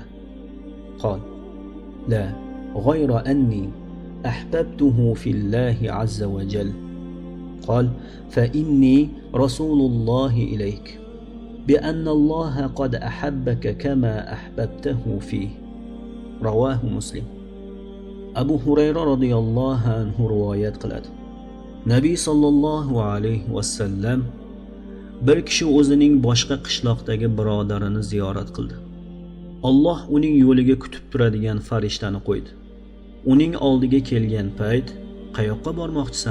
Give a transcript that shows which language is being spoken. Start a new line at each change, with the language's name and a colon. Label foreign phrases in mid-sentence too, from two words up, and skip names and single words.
Arabic: قال: لا، غير أني أحببته في الله عز وجل. قال: فإني رسول الله إليك بأن الله قد أحبك كما أحببته فيه. رواه مسلم.
Uzbek: Abu Hurayra
Arabic: رضي الله عنه
Uzbek: rivoyat qiladi. Nabiy
Arabic: صلى الله عليه وسلم
Uzbek: bir kishi o'zining boshqa qishloqdagi birodarini ziyorat qildi. Alloh uning yo'liga kutib turadigan farishtani qo'ydi. Uning oldiga kelgan payt, "Qayoqqa bormoqchisan?"